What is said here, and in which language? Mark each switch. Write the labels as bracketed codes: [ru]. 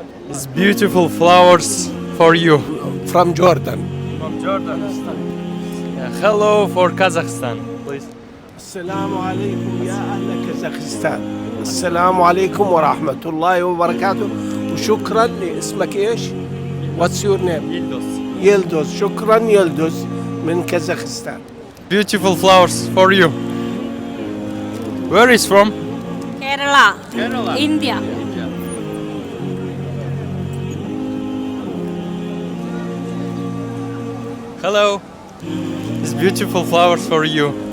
[en] It's beautiful flowers for you. From Jordan. From Jordan. Hello for Kazakhstan, please. [ar] السلام عليكم يا أهل كازاخستان. السلام عليكم ورحمة الله وبركاته وشكرا. اسمك إيش؟ [en] What's your name? [ar] يلدوز. شكرا يلدوز من كازاخستان. [en] Beautiful flowers for you. Where is from? Kerala. Kerala. India. Hello. It's beautiful flowers for you.